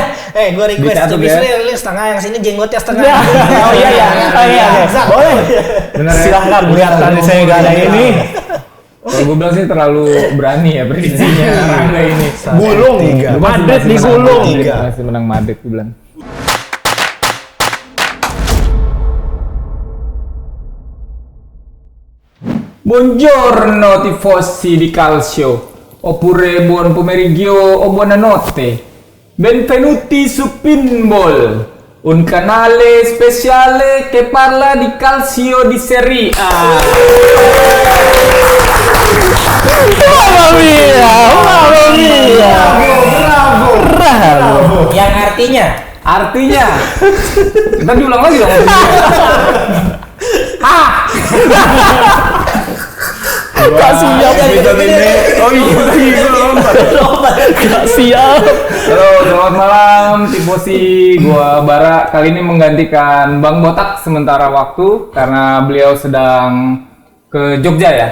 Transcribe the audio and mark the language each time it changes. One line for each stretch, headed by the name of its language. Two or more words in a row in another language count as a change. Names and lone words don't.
Indonesian: Gue request kumisnya setengah, yang sini jenggotnya setengah. Oh iya. Boleh. Silahkan lihat tadi saya gak ada ini. Kalau gue bilang sih terlalu berani ya prediksinya Rangga ini. Gulung. Madrid digulung. Masih menang Madrid gue bilang.
Italian: Buongiorno tifosi di calcio, oppure buon pomeriggio o buonanotte. Benvenuti su Pinball, un canale speciale che parla di calcio di Serie A. Mamma mia. Bravo.
Indonesian: Yang artinya Kita diulang lagi dong. Gak siap. Oh iya, Gak siap. halo, selamat malam tifosi. Gua Bara kali ini menggantikan Bang Botak sementara waktu karena beliau sedang ke Jogja ya.